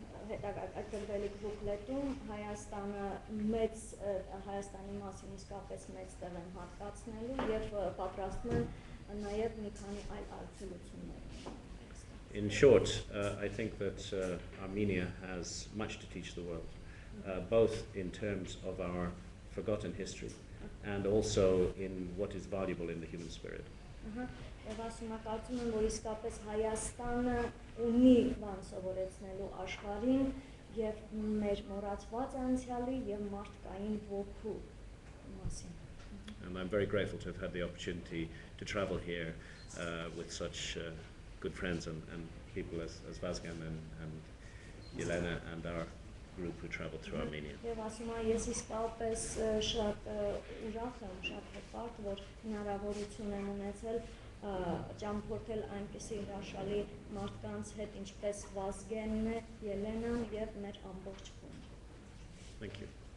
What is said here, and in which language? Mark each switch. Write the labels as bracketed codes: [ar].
[hy] Ակտիվելիք բուկլետում Հայաստանը Հայաստանի մասին իսկապես մեծ տեղ են հատկացնելու եւ պատրաստում են նաեւ մի քանի այլ այցելություններ։ [en] In short, I think that Armenia has much to teach the world. both in terms of our forgotten history and also in what is valuable in the human spirit. [hy] Եվ ասում կարծում եմ, որ իսկապես Հայաստանը ունի բան սովորեցնելու աշխարհին եւ մեր մոռացված անցյալի եւ մարդկային ոգու մասին։ [en] And I'm very grateful to have had the opportunity to travel here with such good friends and people as Vazgan and Yelena and our group who traveled through Armenia. [hy] Եվ ասում եմ, ես իսկապես շատ ուրախ եմ, շատ հպարտ, որ հնարավորություն եմ ունեցել ճամփորդել այնպիսի հրաշալի մարդկանց հետ, ինչպես Վազգենն է, Ելենան եւ մեր ամբողջ բուն։ [en] Thank you.